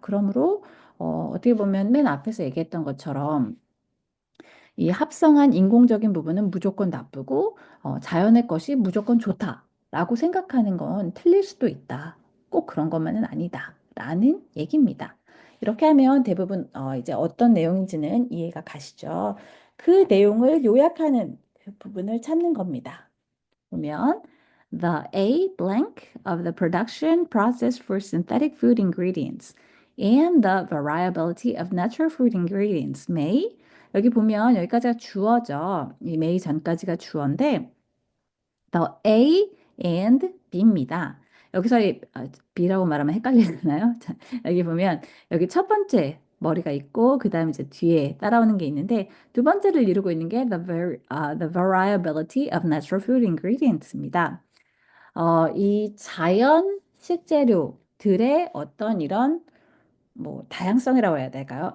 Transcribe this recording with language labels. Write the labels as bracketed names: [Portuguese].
[Korean] 그러므로 어떻게 보면 맨 앞에서 얘기했던 것처럼 이 합성한 인공적인 부분은 무조건 나쁘고 자연의 것이 무조건 좋다라고 생각하는 건 틀릴 수도 있다. 꼭 그런 것만은 아니다. 라는 얘기입니다. 이렇게 하면 대부분 이제 어떤 내용인지는 이해가 가시죠. 그 내용을 요약하는 그 부분을 찾는 겁니다. 보면 [English] the A blank of the production process for synthetic food ingredients and the variability of natural food ingredients may [Korean] 여기 보면 여기까지가 주어죠. 이 may 전까지가 주어인데 the A and B입니다. 여기서 B라고 말하면 헷갈리나요? 자, 여기 보면 여기 첫 번째 머리가 있고 그 다음 이제 뒤에 따라오는 게 있는데 두 번째를 이루고 있는 게 [English] the variability of natural food ingredients [Korean] 입니다. 이 자연 식재료들의 어떤 이런 뭐 다양성이라고 해야 될까요?